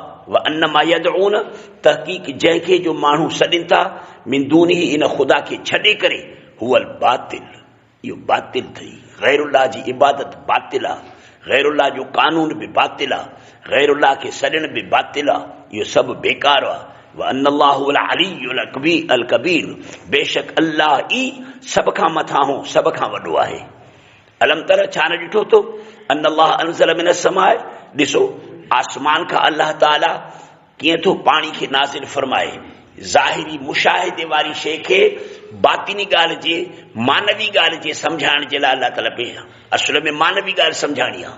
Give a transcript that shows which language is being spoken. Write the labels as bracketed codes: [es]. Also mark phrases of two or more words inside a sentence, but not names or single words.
[ar] وأن ما يدعون, [sd] तहक़ीक़ जंहिंखे जो माण्हू सॾनि था, [ar] من دونه, [sd] इन ख़ुदा खे छॾे करे, [ar] هو الباطل, [sd] इहो बातिल अथई। गैरुल्लाह जी इबादत बातिल आहे, गैरुल्लाह जो कानून बि बातिल आहे, गैरुल्लाह खे सॾण बि बातिल आहे, इहो सभु बेकार आहे। [ar] وأن الله العلي الكبير, [sd] बेशक अल्लाह ई सभ खां मथां हो, सभ खां वॾो आहे। [ar] ألم تر, [sd] छा न ॾिठो तो [ar] أن الله أنزل من السماء, [sd] ॾिसो आसमान खां अल्लाह ताला कीअं थो पाणी खे नाज़िल फरमाए। ज़ाहिरी मुशाहिदे वारी शइ खे बातिनी ॻाल्हि जे, मानवी ॻाल्हि जे सम्झाइण जे लाइ अल्लाह ताला पे असुल में मानवी ॻाल्हि सम्झाइणी आहे।